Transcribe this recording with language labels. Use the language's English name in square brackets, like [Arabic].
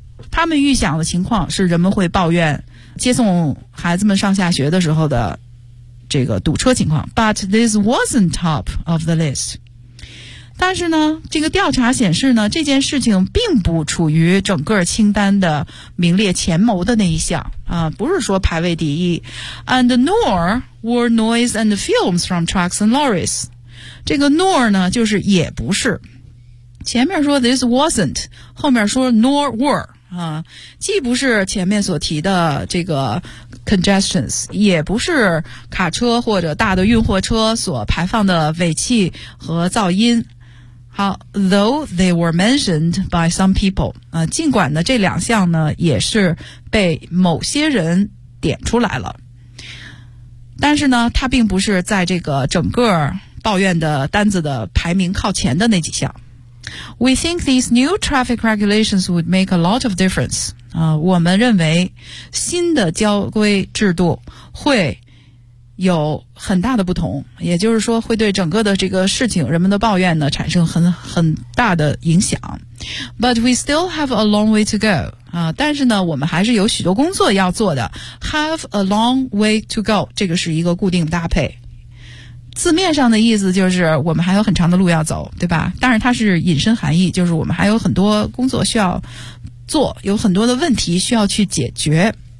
[Chinese] 他们预想的情况是人们会抱怨接送孩子们上下学的时候的这个堵车情况 ， [English] but this wasn't top of the list。 [Chinese] 但是呢，这个调查显示呢，这件事情并不处于整个清单的名列前茅的那一项啊，不是说排位第一。 [English] And nor were noise and fumes from trucks and lorries。 [Chinese] 这个 nor 呢，就是也不是。前面说 [English] this wasn't， [Chinese] 后面说 [English] nor were。 [Chinese] 既不是前面所提的这个 congestions， 也不是卡车或者大的运货车所排放的尾气和噪音。好 ， [English] though they were mentioned by some people， [Chinese] 尽管呢这两项呢也是被某些人点出来了，但是呢它并不是在这个整个抱怨的单子的排名靠前的那几项。 [English] We think these new traffic regulations would make a lot of difference. [Chinese] 我们认为新的交规制度会有很大的不同，也就是说会对整个的这个事情人们的抱怨呢产生很大的影响。 [English] But we still have a long way to go. [Chinese] 但是呢我们还是有许多工作要做的。 [English] Have a long way to go， [Chinese] 这个是一个固定搭配。字面上的意思就是我们还有很长的路要走，对吧？当然它是引申含义，就是我们还有很多工作需要做，有很多的问题需要去解决。